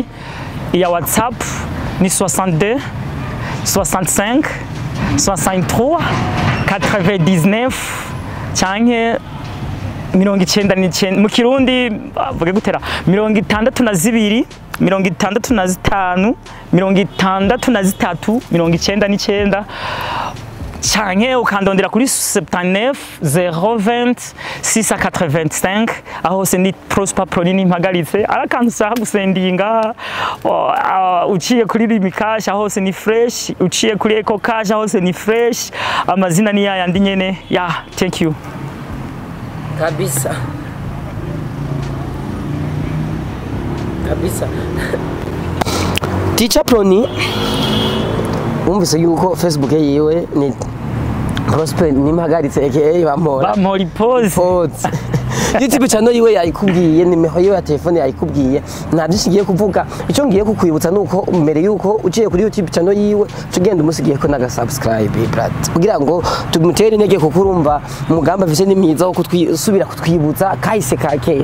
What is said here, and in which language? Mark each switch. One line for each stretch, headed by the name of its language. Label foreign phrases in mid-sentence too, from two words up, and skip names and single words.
Rundi: iya WhatsApp ni 62 65 63 99 canke 99 mu Kirundi bavuge gutera 62 65 63 99 canke ukandondera kuri 79 020 685 aho se ni Prosper Proni nimpagaritse. Arakantu ushaka gusendinga uciye kuri Rimikash aho se ni fresh, uciye kuri Eco Cash aho se ni fresh, amazina ni yayandi nyene.
English: Thank you
Rundi: kabisa. Teacher Proni umvise yuko Facebook yiwe ni Prosper nimpagaritse aka Bampora Pose. YouTube channel yiwe yayikubwiye, nimero yiwe ya telefone yayikubwiye, nta byinshi kuvuga. Icyo ngiye kukwibutsa nuko mbere yuko uciye kuri YouTube channel yiwe tugenda umusigiye ko naga subscribe brat, kugira ngo tumutere intege kuko urumva umugamba vise ni mwiza wo kusubira kutwibutsa kahise kake.